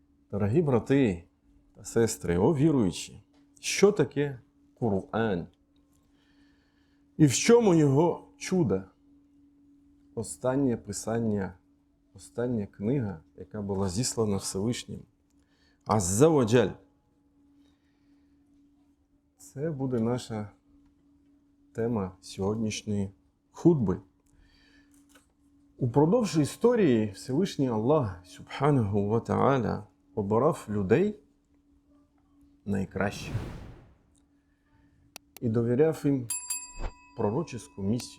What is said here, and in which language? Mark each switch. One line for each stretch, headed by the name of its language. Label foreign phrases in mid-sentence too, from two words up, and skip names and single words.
Ukrainian: Дорогі брати та сестри, о віруючі, що таке Кур'ан? І в чому його чудо? Останнє писання, остання книга, яка була зіслана Всевишнім.
Arabic: عز وجل.
Ukrainian: Це буде наша тема сьогоднішньої хутби. Упродовж історії Всевишній Аллах,
Arabic: سبحانه وتعالى,
Ukrainian: обирав людей найкращих і довіряв їм пророчеську місію.